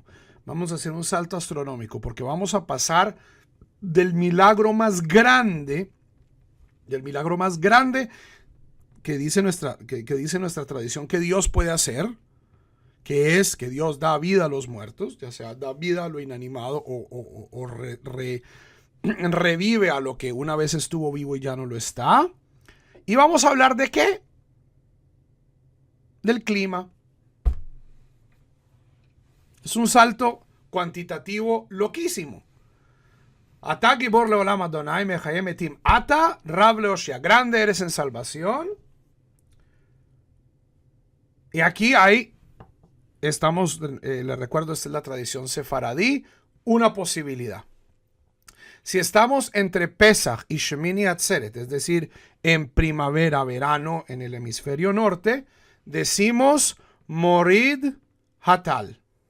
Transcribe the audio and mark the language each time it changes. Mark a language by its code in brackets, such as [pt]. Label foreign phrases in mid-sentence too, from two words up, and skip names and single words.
[es] Vamos a hacer un salto astronómico porque vamos a pasar del milagro más grande que dice nuestra tradición que Dios puede hacer, que es que Dios da vida a los muertos, ya sea da vida a lo inanimado o revive a lo que una vez estuvo vivo y ya no lo está. Y vamos a hablar de ¿qué? Del clima. Es un salto cuantitativo loquísimo. [he] Ata Gibor Leolam Adonai Mechayem Etim. Ata Rab Leoshia. [es] Grande eres en salvación. Y aquí hay, les recuerdo, esta es la tradición sefaradí, una posibilidad. Si estamos entre Pesach y Shemini Atzeret, es decir, en primavera, verano, en el hemisferio norte, decimos [he] Morid Hatal.